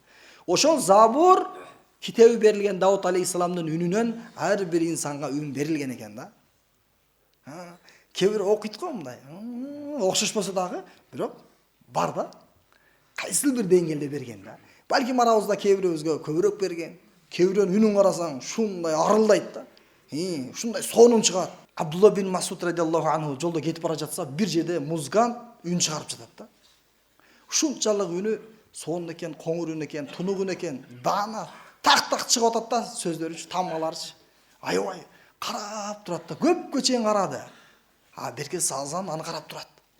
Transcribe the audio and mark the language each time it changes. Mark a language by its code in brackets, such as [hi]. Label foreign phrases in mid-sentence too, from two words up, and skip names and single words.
[ky] Ошол Забур китеби берилген Дауд алейхиссаламдын үнүнөн ар бир инсанга үн берилген экен да. Кээ бир окуйт го мындай. Окшошпосо дагы, бирок бар да. Кайсыл бир деңгээлде берген да. Балким арабызда кээ бирөөбүзгө көбүрөөк берген. Кээ бирөөнүн үнүн карасаң шундай арылдайт да. Шундай сонун чыгат. Абдулла бин Масуд [ar] رضي الله عنه [ky] жолдо кетип бара жатса, бир жерде музган үн чыгарып жатат да. Ушунчалык үнү сонун экен, коңур үн экен, тунук үн экен, даана так чыгып атат да, сөздөрүчү, тамгаларчы. Аябай карап турат да, көпкө чейин карады. Берке салзан аны карап турат.